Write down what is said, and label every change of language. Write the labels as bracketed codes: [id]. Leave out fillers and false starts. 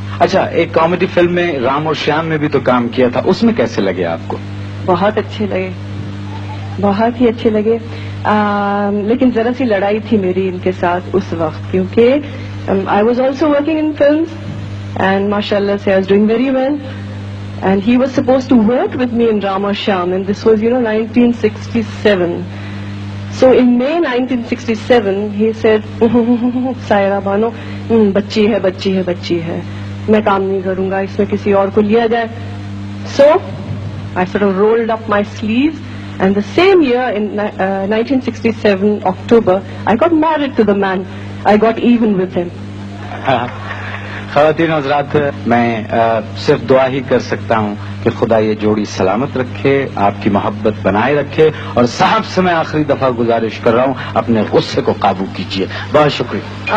[ur] اچھا ایک comedy film میں رام اور شیام میں بھی تو کام کیا تھا, اس میں کیسے لگے آپ کو؟ بہت اچھے لگے, بہت ہی اچھے لگے. لیکن ذرا سی لڑائی تھی میری ان کے ساتھ اس وقت, کیونکہ [en] I was also working in films and [ur] ماشاء اللہ سے [en] I was doing very well. And he was supposed to work with me in Rama Shyam, and this was 1967. So in May 1967 he said, [ur] Saira Bano, بچی ہے, میں کام نہیں کروں گا, اس میں کسی اور کو لیا جائے. [en] So I sort of rolled up my sleeves, and the same year in 1967 October I got married to the man. I got even with him. [ur] خواتین حضرات, میں صرف دعا ہی کر سکتا ہوں کہ خدا یہ جوڑی سلامت رکھے, آپ کی محبت بنائے رکھے, اور صاحب سے میں آخری دفعہ گزارش کر رہا ہوں اپنے غصے کو قابو کیجیے. بہت شکریہ.